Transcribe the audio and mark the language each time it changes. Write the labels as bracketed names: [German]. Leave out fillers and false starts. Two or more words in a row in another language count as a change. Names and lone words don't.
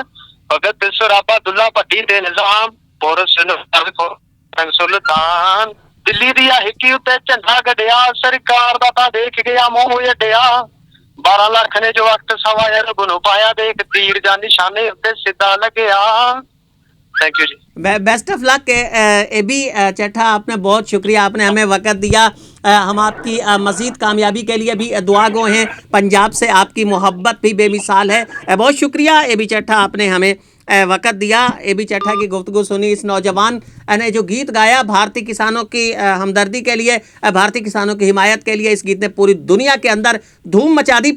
[Punjabi] ਭਗਤ ਸਰਾਭਾ ਦੁੱਲਾ ਭੱਟੀ ਤੇ ਨਿਜ਼ਾਮ ਪੁਰਸ ਸੁਲਤਾਨ। ਦਿੱਲੀ ਦੀਆ ਹਿੱਕੀ ਉੱਤੇ ਝੰਡਾ ਗੱਡਿਆ, ਸਰਕਾਰ ਦਾ ਤਾਂ ਦੇਖ ਗਿਆ ਮੂੰਹ ਅੱਡਿਆ। 12 ਲੱਖ ਨੇ ਜੋ ਵਕਤ ਸਵਾ ਅਰਬ ਨੂੰ ਪਾਇਆ, ਦੇਖ ਤੀਰ ਜਾ ਨਿਸ਼ਾਨੇ ਉੱਤੇ ਸਿੱਧਾ ਲੱਗਿਆ। [English] Thank you ji. best of luck [Urdu] एबी चट्ठा, آپ نے بہت شکریہ، آپ نے ہمیں وقت دیا. ہم آپ کی مزید کامیابی کے لیے بھی دعا گو ہیں. پنجاب سے آپ کی محبت بھی بےمثال ہے۔ بہت شکریہ एबी चट्ठा, آپ نے ہمیں وقت دیا. एबी चट्ठा کی گفتگو سنی۔ اس نوجوان نے جو گیت گایا بھارتی کسانوں کی ہمدردی کے لیے، بھارتی کسانوں کی حمایت کے لیے، اس گیت نے پوری دنیا کے اندر دھوم مچا دی.